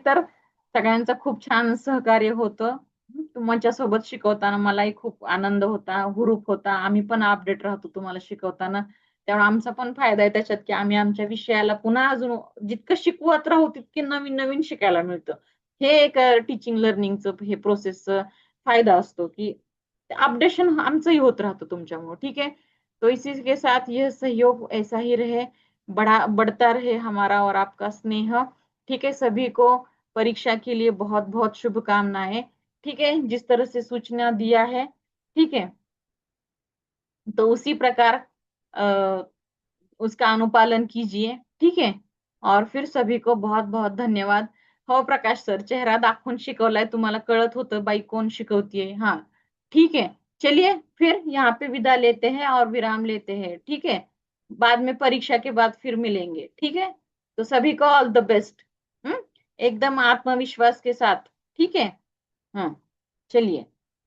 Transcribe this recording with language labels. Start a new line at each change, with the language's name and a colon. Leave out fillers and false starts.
Marathi: तर सगळ्यांचं खूप छान सहकार्य होतं. तुमच्यासोबत शिकवताना मलाही खूप आनंद होता, हुरूप होता. आम्ही पण अपडेट राहतो तुम्हाला शिकवताना. त्यामुळे आमचा पण फायदा आहे त्याच्यात, की आम्ही आमच्या विषयाला पुन्हा अजून जितकं शिकवत राहू तितके नवीन नवीन शिकायला मिळतं. हे एक टीचिंग लर्निंगचं हे प्रोसेसचा फायदा असतो, की अपडेशन आमचंही होत राहतं तुमच्यामुळे.
Hindi: ठीक है, तो इसी के साथ यह सहयोग ऐसा ही रहे, बढ़ता रहे हमारा और आपका स्नेह। ठीक है, सभी को परीक्षा के लिए बहुत बहुत शुभकामनाएं। ठीक है, जिस तरह से सूचना दिया है, ठीक है, तो उसी प्रकार अ, उसका अनुपालन कीजिए। ठीक है, और फिर सभी को बहुत बहुत धन्यवाद।
Marathi: हो प्रकाश सर, चेहरा दाखवून शिकवलाय, तुम्हाला कळत होतं बाई कोण शिकवतीये।
Hindi: हाँ, ठीक है, चलिए फिर यहाँ पे विदा लेते हैं और विराम लेते हैं। ठीक है, बाद में परीक्षा के बाद फिर मिलेंगे। ठीक है, तो सभी को
English: All the best.
Hindi: एकदम आत्मविश्वास के साथ। ठीक है, हाँ, चलिए।